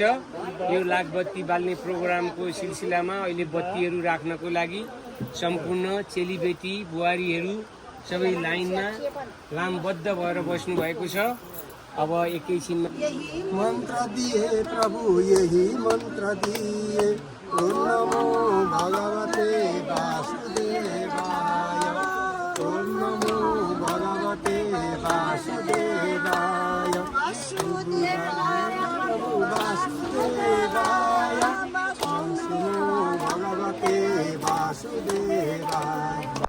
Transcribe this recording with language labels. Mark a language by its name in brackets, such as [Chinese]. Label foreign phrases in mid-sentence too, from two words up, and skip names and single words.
[Nepali] यो लाखबत्ती बाल्ने प्रोग्रामको सिलसिलामा अहिले बत्तीहरू राख्नको लागि सम्पूर्ण चेलीबेटी बुहारीहरू सबै लाइनमा लामबद्ध भएर बस्नु भएको छ। अब एकैछिनमा मन्त्र दिए प्रभु यही मन्त्र दिए [Sanskrit] ओम नमो भगवते वासुदेवाय ओम नमो भगवते वासुदेवाय प्रभु वासुदेवाय ओम नमो भगवते वासुदेवाय